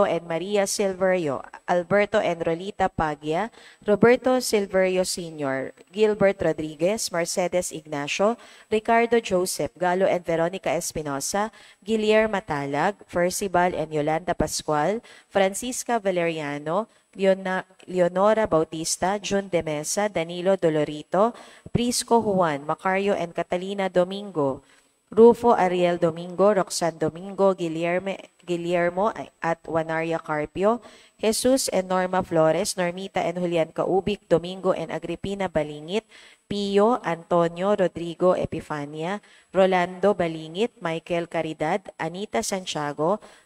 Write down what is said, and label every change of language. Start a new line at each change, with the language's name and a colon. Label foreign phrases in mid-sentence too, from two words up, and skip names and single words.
English: and Maria Silverio, Alberto and Rolita Paglia, Roberto Silverio Sr., Gilbert Rodriguez, Mercedes Ignacio, Ricardo Joseph, Galo and Veronica Espinosa, Guillermo Matalag, Percival and Yolanda Pascual, Francisca Valeriano, Leonora Bautista, June de Mesa, Danilo Dolorito, Prisco Juan, Macario and Catalina Domingo, Rufo Ariel Domingo, Roxanne Domingo, Guillermo at Wanaria Carpio, Jesus and Norma Flores, Normita and Julian Kaubik, Domingo and Agripina Balingit, Pio, Antonio, Rodrigo Epifania, Rolando Balingit, Michael Caridad, Anita Santiago,